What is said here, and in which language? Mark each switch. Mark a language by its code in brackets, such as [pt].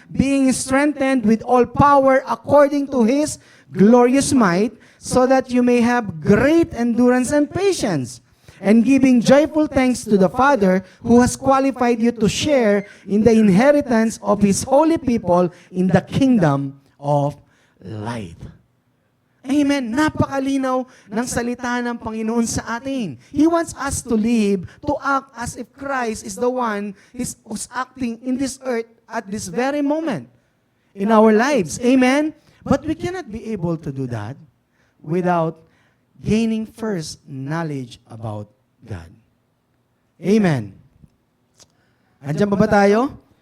[en] Being strengthened with all power according to His glorious might, so that you may have great endurance and patience, and giving joyful thanks to the Father who has qualified you to share in the inheritance of His holy people in the kingdom of light. Amen. [tl] Napakalinaw ng salita ng Panginoon sa atin. [en] He wants us to live, to act as if Christ is the one who's acting in this earth at this very moment in our lives. Amen. But we cannot be able to do that without gaining first knowledge about God. Amen. [tl] Andiyan ba tayo?